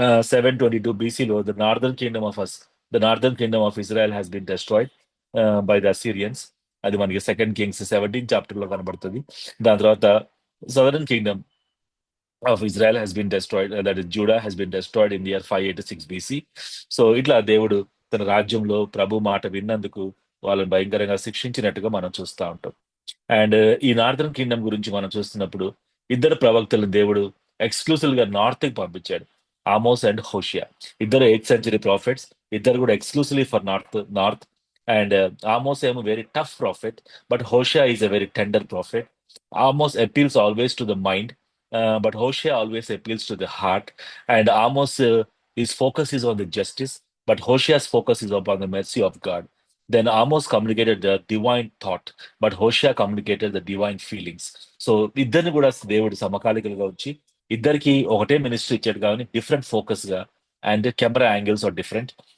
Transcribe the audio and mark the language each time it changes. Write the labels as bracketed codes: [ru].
[en] 722 బీసీలో the northern kingdom of Israel has been destroyed by the Assyrians. [te] అది మనకి 2 Kings 17 chapter లో కనబడుతుంది. దాని తర్వాత [en] Southern kingdom of Israel has been destroyed, that is Judah has been destroyed in the year 586 BC. [te] So ఇట్లా దేవుడు తన రాజ్యంలో ప్రభు మాట విన్నందుకు వాళ్ళని భయంకరంగా శిక్షించినట్టుగా మనం చూస్తూ ఉంటాం. అండ్ ఈ నార్దర్న్ కింగ్డమ్ గురించి మనం చూస్తున్నప్పుడు ఇద్దరు ప్రవక్తలు దేవుడు ఎక్స్క్లూసివ్ గా నార్త్ కి పంపించాడు, ఆమోస్ అండ్ హోషియా. [en] ఇద్దరు 8th century prophets, [te] ఇద్దరు కూడా [en] Exclusively for north. And Amos ఏమో very tough prophet, but Hosea is a very tender prophet. Amos appeals always to the mind, but Hosea always appeals to the heart. And Amos, his focus is on the justice, but Hosea's focus is upon the mercy of God. Then Amos communicated the divine thought, but Hosea communicated the divine feelings. [te] So ఇద్దరిని కూడా దేవుడు సమకాలికలుగా వచ్చి ఇద్దరికి ఒకటే ministry ఇచ్చాడు కానీ different focus గా, and camera angles are different.